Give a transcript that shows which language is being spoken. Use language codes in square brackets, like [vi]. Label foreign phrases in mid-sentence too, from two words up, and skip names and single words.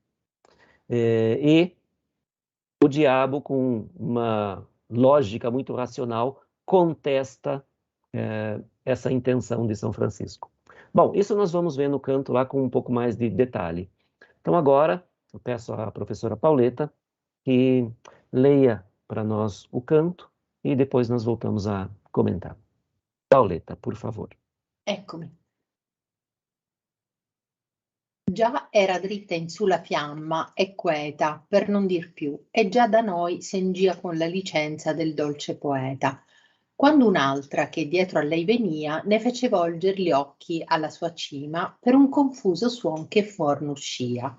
[pt] E o diabo, com uma lógica muito racional, contesta essa intenção de São Francisco. Bom, isso nós vamos ver no canto lá com um pouco mais de detalhe. Então agora, eu peço à professora Pauleta que leia para nós o canto e depois nós voltamos a comentar. Pauleta, por favor. [it] Eccomi. Già era dritta in su la fiamma e queta, per non dir più, e già da noi sengia con la licenza del dolce poeta, quando un'altra che dietro a lei venia ne fece volger gli occhi alla sua cima per un confuso suon che fuor n'uscia.